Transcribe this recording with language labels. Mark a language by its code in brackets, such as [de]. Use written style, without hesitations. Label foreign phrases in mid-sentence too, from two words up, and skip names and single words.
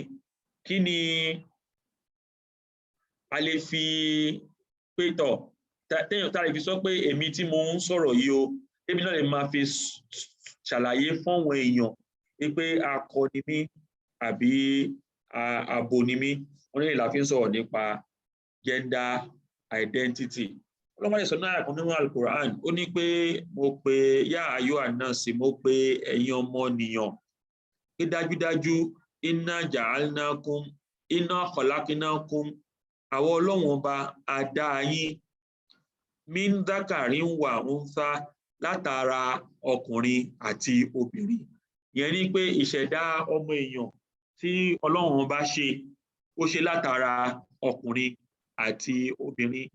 [yo] Kí ni a lè fi pé tọ̀ tá lè fi sọ pé èmi tí mo ń sọ̀rọ̀ yìí o, èmi náà lè máa fi ṣàlàyé fún àwọn èèyàn pé akọ ni mí àbí abo ni mí. Wọ́n ní la fi ń sọ̀rọ̀ nípa [en] gender identity. [yo] Ọlọ́run sọ náà kan nínú Al-Quran, ó ní pé mo pe yá ayọ́ àná sí, mo pe ẹ̀yin ọmọnìyàn pé dájúdájú [ar] إنا جعلناكم، إنا خلقناكم, [yo] àwọn Ọlọ́run ọba a dá yín [ar] من ذكر وأنثى, [yo] látara ọkùnrin àti obìnrin. Ìyẹn ni pé ìṣẹ̀dá ọmọ èèyàn tí Ọlọ́run ọba ṣe, ó ṣe látara ọkùnrin àti obìnrin.